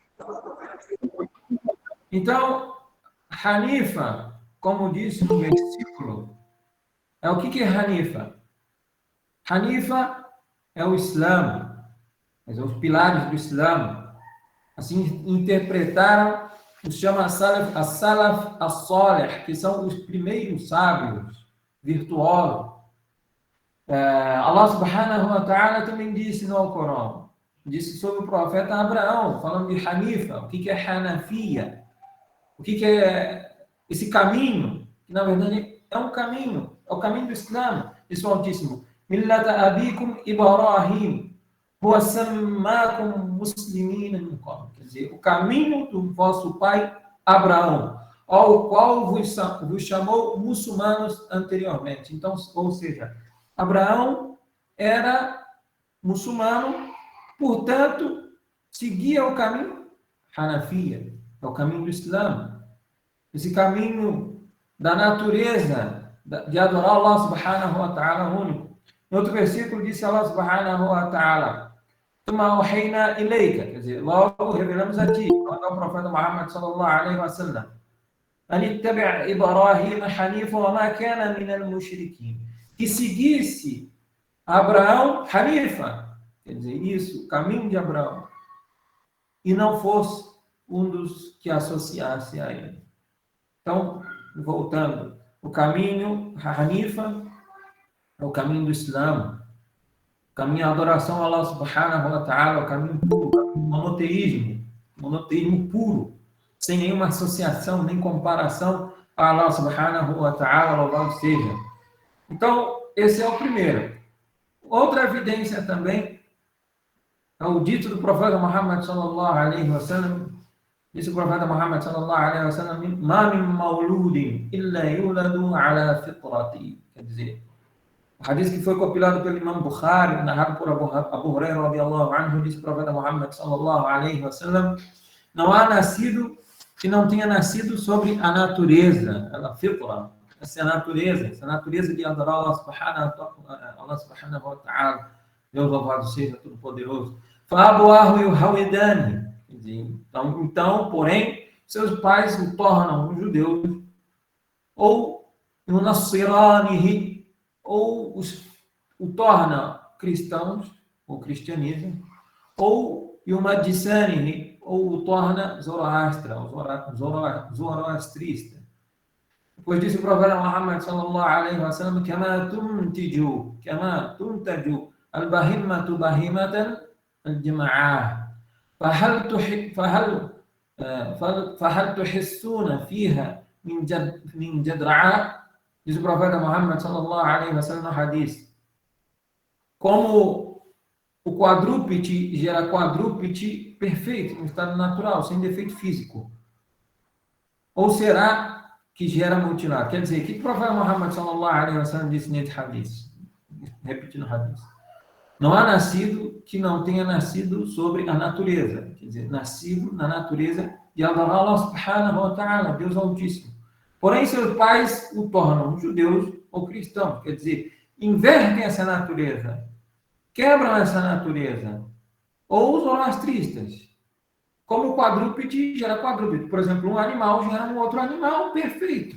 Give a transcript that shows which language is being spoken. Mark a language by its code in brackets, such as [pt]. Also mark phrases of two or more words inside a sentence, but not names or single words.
[pt] Então, Hanifa, como disse no versículo, o que é Hanifa? Hanifa é o Islã, os pilares do Islã. Assim interpretaram os chama [ar] السلف الصالح, [pt] que são os primeiros sábios, virtuosos. [ar] الله سبحانه وتعالى [pt] também disse no Alcorão, disse sobre o profeta Abraão, falando de Hanifa, o que é Hanafia, o que é esse caminho, que na verdade é um caminho, é o caminho do Islã, disse o Altíssimo, [ar] ملة أبيكم إبراهيم هو سماكم المسلمين من قبل, [pt] quer dizer, o caminho do vosso pai Abraão, ao qual vos chamou muçulmanos anteriormente. Então, ou seja, Abraão era muçulmano, portanto, seguia o caminho Hanafia, é o caminho do Islã. Esse caminho da natureza, de adorar [ar] الله سبحانه وتعالى [pt] único. Em outro versículo, disse [ar] الله سبحانه وتعالى, [pt] quer dizer, logo revelamos a ti, quando o profeta Muhammad [ar] صلى الله عليه وسلم, [pt] que seguisse Abraão, Hanifa, quer dizer, isso, o caminho de Abraão, e não fosse um dos que associasse a ele. Então, voltando, o caminho Hanifa é o caminho do Islã, o caminho da adoração a [ar] الله سبحانه وتعالى, [pt] o caminho puro, o caminho do monoteísmo puro, sem nenhuma associação, nem comparação a [ar] الله سبحانه وتعالى, [pt] louvado seja. Então, esse é o primeiro. Outra evidência também é o dito do profeta Muhammad [ar] صلى الله عليه وسلم. [pt] Disse o profeta Muhammad [ar] صلى الله عليه وسلم, "ما من مولود إلا يولد على الفطرة." [pt] Quer dizer, o hadith que foi compilado pelo Imam Bukhari, narrado por Abu Hurairah [ar] رضي الله عنه, [pt] disse o profeta Muhammad [ar] صلى الله عليه وسلم, [pt] não há nascido que não tenha nascido sobre a natureza, a fitra, essa natureza de adorar [ar] الله سبحانه وتعالى, [pt] Deus louvado seja todo-poderoso. [ar] فأبواه يهودانه. [pt] Então, porém, seus pais o tornam judeus, ou no Nasiranihi, ou o torna cristãos, ou cristianismo, ou Yumadisanihi, ou o torna zoroastra, zoroastrista. Depois disse o profeta Muhammad [ar] صلى الله عليه وسلم, كما تنتج البهيمة بهيمة جمعاء. فهل تحسون فيها من جدرعاء. [pt] Diz o profeta Muhammad [ar] صلى الله عليه وسلم [pt] no hadith, como o quadrúpede gera quadrúpede perfeito, em estado natural, sem defeito físico, ou será que gera mutilado? Quer dizer, o que o profeta Muhammad [ar] صلى الله عليه وسلم [pt] disse nesse hadith? Repetindo o hadith. Não há nascido que não tenha nascido sobre a natureza. Quer dizer, nascido na natureza de adorar [ar] الله سبحانه وتعالى, [pt] Deus Altíssimo. Porém, seus pais o tornam judeus ou cristãos. Quer dizer, invertem essa natureza, quebram essa natureza. Ou os zoroastristas. Como o quadrúpede gera quadrúpede. Por exemplo, um animal gera um outro animal perfeito.